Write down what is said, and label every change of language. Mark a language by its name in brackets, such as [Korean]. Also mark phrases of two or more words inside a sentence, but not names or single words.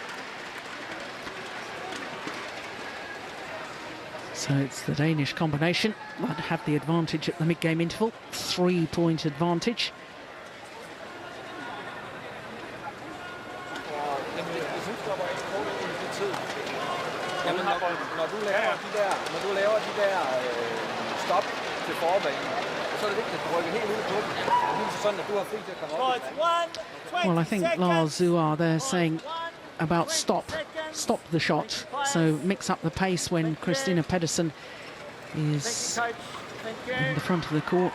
[English] So it's the Danish combination that have the advantage at the mid-game interval. 3-point advantage. [Danish] Jamen, når du laver de der stop til forbanen, så er det vigtigt, at du rykker helt ud på den. Det er sådan, at du har fri til at komme op. [English] Well, I think Lars Zuar there saying about stop the shot. So mix up the pace when C.Pedersen is in the front of the court.